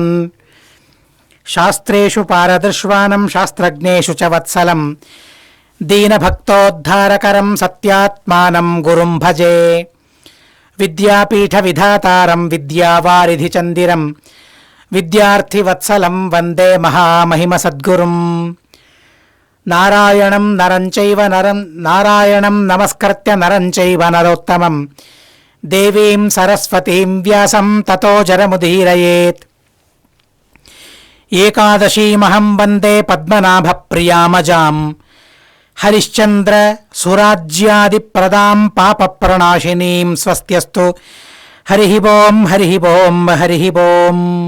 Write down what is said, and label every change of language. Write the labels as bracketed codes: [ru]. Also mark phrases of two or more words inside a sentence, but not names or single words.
[sa] ಶಾಸ್ತ್ರೇಷು ಪಾರದೃಶ್ವಾನಂ ಶಾಸ್ತ್ರಜ್ಞೇಷು ಚ ವತ್ಸಲಂ ದೀನಭಕ್ತೋದ್ಧಾರಕರಂ ಸತ್ಯಾತ್ಮಾನಂ ಗುರುಂ ಭಜೆ. ವಿದ್ಯಾಪೀಠವಿಧಾತಾರಂ ವಿದ್ಯಾವಾರಿಧಿಚಂದಿರಂ ವಿದ್ಯಾರ್ಥಿವತ್ಸಲಂ ವಂದೇ ಮಹಾಮಹಿಮಸದ್ಗುರುಂ. ನಾರಾಯಣಂ ನಮಸ್ಕೃತ್ಯ ನರಂ ಚೈವ ನರೋತ್ತಮಂ ದೇವೀಂ ಸರಸ್ವತೀಂ ವ್ಯಾಸಂ ತತೋ ಜರಮುದೀರಯೇತ್. ಏಕಾದಶೀಮಹಂ ವಂದೇ ಪದ್ಮನಾಭಪ್ರಿಯಾಮಜಾಂ ಹರಿಶ್ಚಂದ್ರ ಸುರಾಜ್ಯಾದಿಪ್ರದಾಂ ಪಾಪಪ್ರಣಾಶಿನೀಂ. ಸ್ವಸ್ತ್ಯಸ್ತು. ಹರಿ ಓಂ ಹರಿ ಓಂ ಹರಿ ಓಂ.